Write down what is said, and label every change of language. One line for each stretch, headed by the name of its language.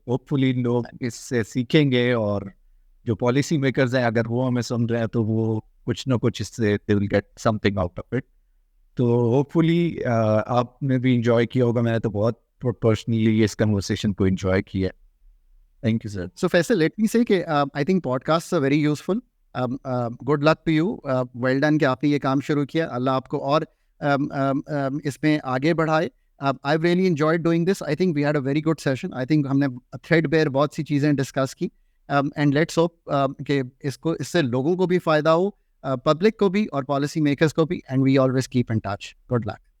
Urdu: Hope فلی لوگ اس سے سیکھیں گے, اور جو پالیسی میکرز ہیں اگر وہ ہمیں سمجھ رہے ہیں تو وہ کچھ نہ کچھ اس سے
English: They will get something out of it.
Urdu: تو ہوپ فلی آپ نے بھی انجوائے کیا ہوگا, میں نے تو بہت پرسنلی اس کنورسیشن کو انجوائے کیا.
English: Thank you sir. So Faisal, let me say
Urdu: کہ
English: I think podcasts are very useful. Good luck to you. Well done
Urdu: کہ آپ نے یہ کام شروع کیا. اللہ آپ کو اور اس میں آگے بڑھائے.
English: I've really enjoyed doing this. I think we had a very good session. I think
Urdu: ہم نے threadbare بہت سی چیزیں ڈسکس کی.
English: And let's hope
Urdu: کہ اس سے لوگوں کو بھی فائدہ ہو, پبلک کو بھی اور پالیسی میکرز کو بھی.
English: And we always keep in touch. Good luck.